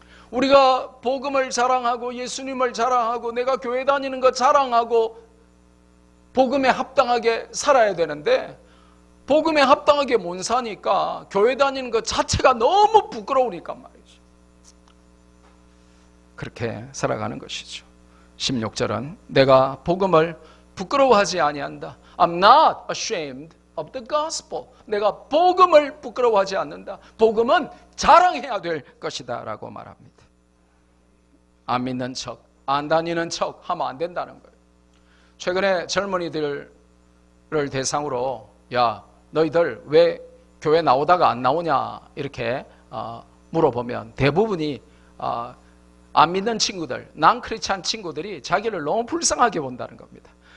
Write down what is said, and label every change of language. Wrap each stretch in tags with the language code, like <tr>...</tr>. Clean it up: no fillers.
<ko>우리가 복음을 자랑하고 예수님을 자랑하고 내가 교회 다니는 거 자랑하고 복음에 합당하게 살아야 되는데 복음에 합당하게 못 사니까 교회 다니는 것 자체가 너무 부끄러우니까 말이죠. 그렇게 살아가는 것이죠. 16절은 내가 복음을 부끄러워하지 아니한다.</ko> <en>I'm not ashamed of the gospel.</en> <ko>내가 복음을 부끄러워하지 않는다. 복음은 자랑해야 될 것이다 라고 말합니다. 안 믿는 척, 안 다니는 척 하면 안 된다는 거예요. 최근에 젊은이들을 대상으로 야 너희들 왜 교회 나오다가 안 나오냐 이렇게 물어보면 대부분이 안 믿는 친구들, 난크리스찬 친구들이 자기를 너무 불쌍하게 본다는 겁니다.</ko>